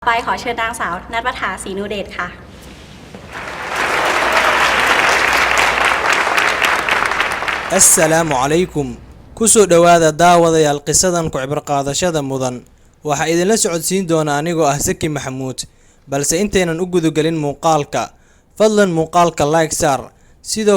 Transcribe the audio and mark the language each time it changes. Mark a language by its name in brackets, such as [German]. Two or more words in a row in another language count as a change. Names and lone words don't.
[Thai] ไปขอเชิญนางสาวณัฐ ประภา ศรีนุเดชค่ะ [Somali] assalaamu calaykum ku soo dhowaada daawadayaal qisadan ku cibro qaadashada mudan waxaa idinla socodsiin doona anigoo ah Saki Maxamuud balse intaynan u gudagelin muuqaalka fadlan muuqaalka like saar sidoo